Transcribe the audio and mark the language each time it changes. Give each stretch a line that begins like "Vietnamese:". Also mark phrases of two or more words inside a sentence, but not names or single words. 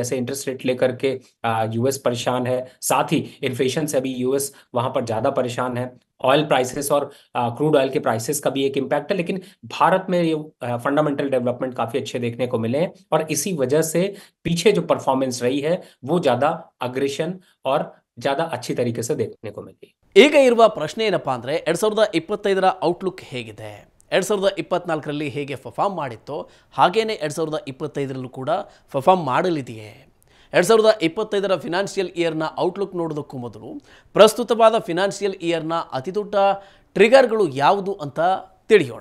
Hindi: जैसे
English: interest rate
Hindi: लेकर के यूएस परेशान है, साथ ही इन्फ्लेशन से अभी यूएस वहां पर ज्यादा परेशान है.
English: oil prices
Hindi: और
English: crude oil
Hindi: के प्राइसेस का भी एक इम्पैक्ट है, लेकिन भारत में ये
English: fundamental development
Hindi: काफी अच्छे देखने को मिले हैं और इसी वजह से पीछे जो परफॉर्मेंस रही है वो ज्यादा अग्रेशन और ज्यादा अच्छी तरीके से देखने को मिली.
Kannada: ಈಗ ಇರುವ ಪ್ರಶ್ನೆ ಏನಪ್ಪಾ ಅಂದರೆ 2025ರ ಔಟ್ಲುಕ್ ಹೇಗಿದೆ, 2024ರಲ್ಲಿ ಹೇಗೆ ಪರ್ಫಾರ್ಮ್ ಮಾಡಿತ್ತೋ ಹಾಗೇನೆ 2025ರಲ್ಲೂ ಕೂಡ ಪರ್ಫಾರ್ಮ್ ಮಾಡಲಿದೆಯೇ? 2025ರ
English: financial year
Kannada: ಔಟ್ಲುಕ್ ನೋಡೋದಕ್ಕೂ ಮೊದಲು ಪ್ರಸ್ತುತವಾದ
English: financial year
Kannada: ಅತಿದೊಡ್ಡ ಟ್ರಿಗರ್ಗಳು ಯಾವುದು ಅಂತ ತಿಳಿಯೋಣ.